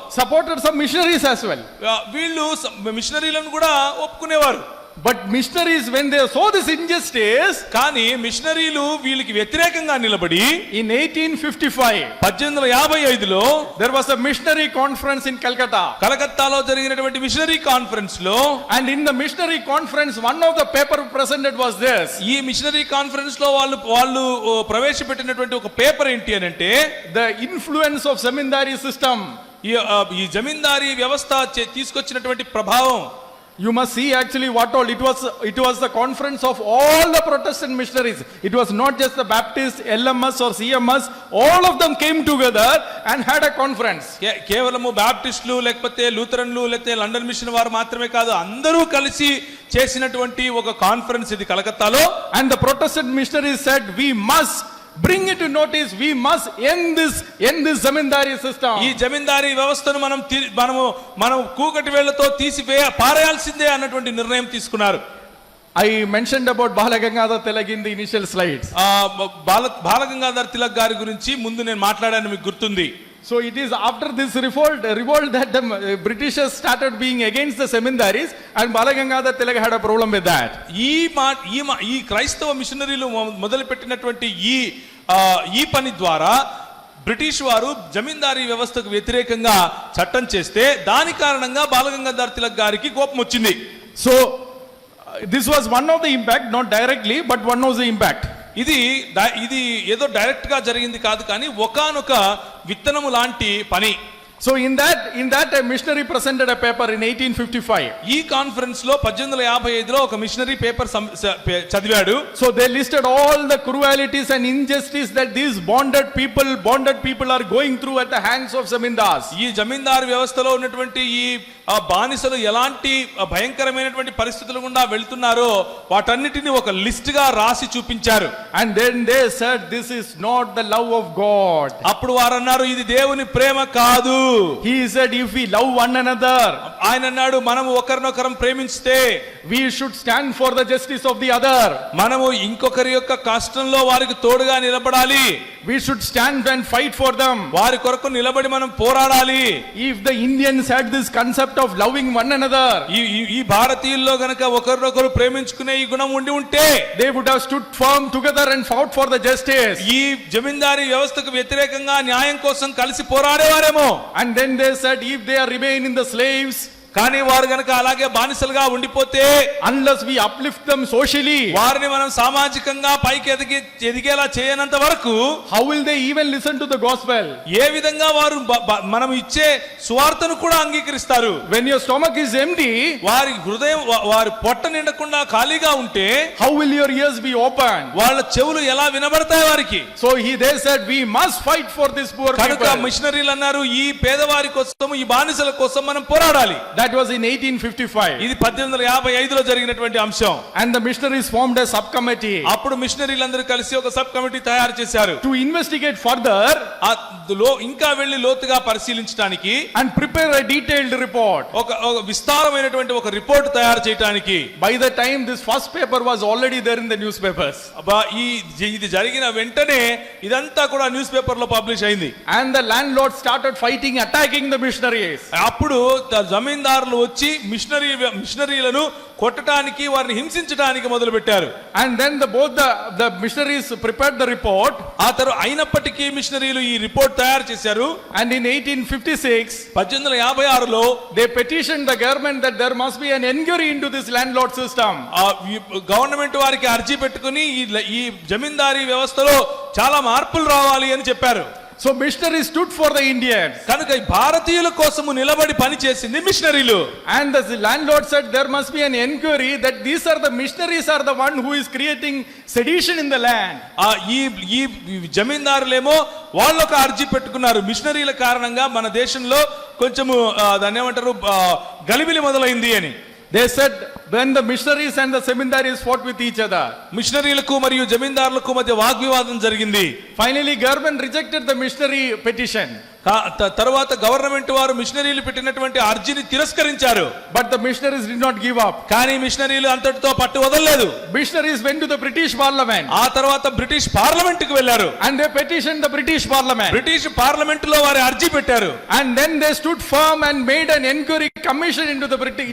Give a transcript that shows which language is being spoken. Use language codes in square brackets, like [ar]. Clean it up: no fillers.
[en] supported some missionaries as well. [te] వీళ్ళు మిషనరీలను కూడా ఒప్పుకునేవారు. [en] But missionaries, when they saw this injustice, [te] కానీ మిషనరీలు వీళ్ళకి వ్యతిరేకంగా నిలబడి [en] in 1855, [te] 1855లో [en] there was a missionary conference in Calcutta. [te] కలకత్తాలో జరిగినటువంటి మిషనరీ కాన్ఫరెన్స్ లో, [en] And in the missionary conference, one of the paper presented was this. [te] ఈ మిషనరీ కాన్ఫరెన్స్ లో వాళ్ళు ప్రవేశపెట్టినటువంటి ఒక పేపర్ ఏంటి అని అంటే, [en] The influence of zamindari system. [te] ఈ జమీందారీ వ్యవస్థ తీసుకొచ్చినటువంటి ప్రభావం. [en] You must see actually what all it was the conference of all the Protestant missionaries. It was not just the Baptist, LMS or CMS. All of them came together and had a conference. [te] కేవలము బాప్టిస్టులు లేకపోతే లూథరన్లు లేకపోతే London machine వారు మాత్రమే కాదు, అందరూ కలిసి చేసినటువంటి ఒక కాన్ఫరెన్స్ ఇది కలకత్తాలో. [en] And the Protestant missionaries said, we must bring it to notice, we must end this zamindari system. [te] ఈ జమీందారీ వ్యవస్థను మనం కూకటి వేళ్లతో పారేయాల్సిందే అన్నటువంటి నిర్ణయం తీసుకున్నారు. [en] I mentioned about Balagangadhar Tilak in the initial slides. [te] Balgangadhar Tilak గారి గురించి ముందు నేను మాట్లాడాను, మీకు గుర్తుంది. [en] So it is after this revolt that the Britishers started being against the Zamindaris, and Balagangadhar Tilak had a problem with that. [te] ఈ క్రైస్తవ మిషనరీలు మొదలుపెట్టినటువంటి ఈ పని ద్వారా బ్రిటిష్ వారు జమీందారీ వ్యవస్థకు వ్యతిరేకంగా చట్టం చేస్తే దాని కారణంగా బాలగంగాధర్ తిలక్ గారికి కోపం వచ్చింది. [en] So this was one of the impact, not directly, but one of the impact. [te] ఇది ఏదో డైరెక్ట్ గా జరిగింది కాదు, కానీ ఒకానొక విత్తనము లాంటి పని. [en] So in that a missionary presented a paper in 1855. [te] ఈ కాన్ఫరెన్స్ లో 1855లో ఒక మిషనరీ పేపర్ చదివాడు. [en] So they listed all the cruelties and injustice that these bonded people are going through at the hands of zamindars. [te] ఈ జమీందారు వ్యవస్థలో ఉన్నటువంటి ఈ బానిసలు ఎలాంటి భయంకరమైనటువంటి పరిస్థితులు గుండా వెళ్తున్నారో వాటన్నిటిని ఒక లిస్ట్ గా రాసి చూపించారు. [en] And then they said, this is not the love of God. [te] అప్పుడు వారు అన్నారు, ఇది దేవుని ప్రేమ కాదు. [en] He said, if we love one another, [te] ఆయన అన్నాడు, మనము ఒకరినొకరం ప్రేమిస్తే [en] we should stand for the justice of the other. [te] మనము ఇంకొకరి యొక్క కష్టంలో వారికి తోడుగా నిలబడాలి. [en] We should stand and fight for them. [te] వారి కొరకు నిలబడి మనం పోరాడాలి. [en] If the Indians had this concept of loving one another, [te] ఈ భారతీయుల్లో గనక ఒకరినొకరు ప్రేమించుకునే ఈ గుణం ఉండి ఉంటే [en] they would have stood firm together and fought for the justice. [te] ఈ జమీందారీ వ్యవస్థకు వ్యతిరేకంగా న్యాయం కోసం కలిసి పోరాడేవారేమో. [en] And then they said, if they are remain in the slaves, [te] కానీ వారు గనక అలాగే బానిసలుగా ఉండిపోతే, [en] unless we uplift them socially, [te] వారిని మనం సామాజికంగా పైకి ఎదిగేలా చేయనంత వరకు [en] how will they even listen to the gospel? [te] ఏ విధంగా వారు మనం ఇచ్చే సువార్తను కూడా అంగీకరిస్తారు? [en] When your stomach is empty, [te] వారి హృదయం వారి పొట్ట నిండకుండా ఖాళీగా ఉంటే [en] how will your ears be open? [te] వాళ్ళ చెవులు ఎలా వినబడతాయి వారికి? [en] So they said, we must fight for this poor [te] కనుక [en] people. [te] మిషనరీలు అన్నారు, ఈ పేదవారి కోసం, ఈ బానిసల కోసం మనం పోరాడాలి. [en] That was in 1855. [te] ఇది 1855లో జరిగినటువంటి అంశం. [en] And the missionaries formed a subcommittee [te] అప్పుడు మిషనరీలందరూ కలిసి ఒక సబ్ కమిటీ తయారు చేశారు. [en] to investigate further [te] ఇంకా వెళ్లి లోతుగా పరిశీలించడానికి [en] and prepare a detailed report. [te] ఒక విస్తారమైనటువంటి ఒక రిపోర్ట్ తయారు చేయడానికి. [en] By the time this first paper was already there in the newspapers. [te] ఇది జరిగిన వెంటనే ఇదంతా కూడా న్యూస్ పేపర్ లో పబ్లిష్ అయింది. [en] And the landlord started fighting, attacking the missionaries. [te] అప్పుడు జమీందారులు వచ్చి మిషనరీలను కొట్టడానికి, వారిని హింసించడానికి మొదలు పెట్టారు. [en] And then both the missionaries prepared the report. [te] ఆ తర్వాత అయినప్పటికీ మిషనరీలు ఈ రిపోర్ట్ తయారు చేశారు. [en] And in 1856 [te] 1856లో [en] they petitioned the government that there must be an inquiry into this landlord system. [te] Government వారికి అర్జీ పెట్టుకుని ఈ జమీందారీ వ్యవస్థలో చాలా మార్పులు రావాలి అని చెప్పారు. [en] So missionaries stood for the Indians. [te] కనుక భారతీయుల కోసము నిలబడి పని చేసింది మిషనరీలు. [en] And the landlord said there must be an inquiry that these are the missionaries are the one who is creating sedition in the land. [te] ఈ జమీందారులేమో వాళ్ళు ఒక అర్జీ పెట్టుకున్నారు, మిషనరీల కారణంగా మన దేశంలో కొంచెము దాన్ని ఏమంటారు, గలిబిలి మొదలైంది అని. [en] They said when the missionaries and the semindaries fought with each other, [te] మిషనరీలకు మరియు జమీందారులకు మధ్య వాగ్వివాదం జరిగింది. [en] finally government rejected the missionary petition. [te] తర్వాత గవర్నమెంట్ వారు మిషనరీలు పెట్టినటువంటి అర్జీని తిరస్కరించారు. [en] But the missionaries did not give up. [te] కానీ మిషనరీలు అంతటితో పట్టు వదలలేదు. [en] Missionaries went to the British Parliament. [te] ఆ తర్వాత బ్రిటిష్ పార్లమెంట్ కు వెళ్లారు. [en] And they petitioned the British Parliament. [te] British parliament లో వారు అర్జీ పెట్టారు. [en] And then they stood firm and made an inquiry commission into the British.